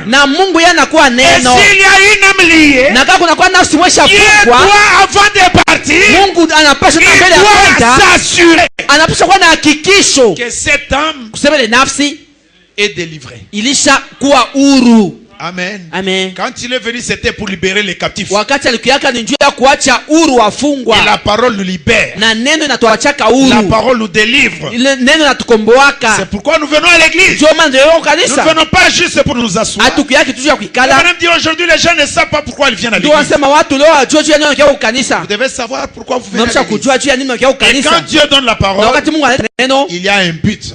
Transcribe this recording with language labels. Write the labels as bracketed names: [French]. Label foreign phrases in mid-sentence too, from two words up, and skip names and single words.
[French] Et s'il y a une âme liée, Dieu doit, avant de partir, il doit s'assurer que cette âme est délivrée. Amen. Amen. Quand il est venu, c'était pour libérer les captifs. [Swahili] Wakati alikuyaka ni njia ya kuacha huru wafungwa. [French] Et la parole nous libère. [Swahili] Na neno inatuachaka huru. [French] La parole nous délivre. [Swahili] Neno inatukomboaka. [French] C'est pourquoi nous venons à l'église. Nous ne venons pas juste pour nous asseoir. [Swahili] Atukuyaki tu ya kuikala. [French] Madame dit aujourd'hui les gens ne savent pas pourquoi ils viennent à l'église. Vous devez savoir pourquoi vous venez à l'église. Et quand Dieu donne la parole, il y a un but.